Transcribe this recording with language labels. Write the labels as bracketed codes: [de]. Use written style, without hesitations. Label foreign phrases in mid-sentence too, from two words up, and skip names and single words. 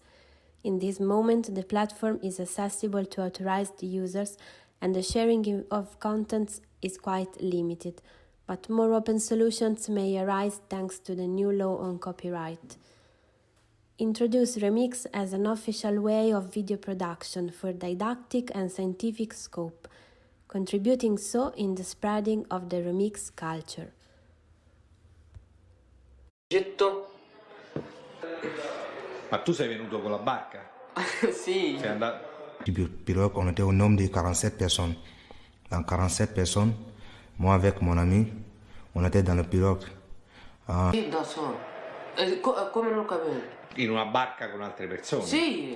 [en] In this moment, the platform is accessible to authorized users and the sharing of contents is quite limited, but more open solutions may arise thanks to the new law on copyright. Introduce remix as an official way of video production for didactic and scientific scope, contributing so in the spreading of the remix culture. [it] Ma tu sei venuto con la barca? Sì. Sei andato... [fr] Pirogue, on était au nombre de 47 personnes. Dans 47 personnes, moi avec mon ami, on était dans le pirogue. [it] Sì, da solo. Come non capivo? In una barca con altre persone? Sì.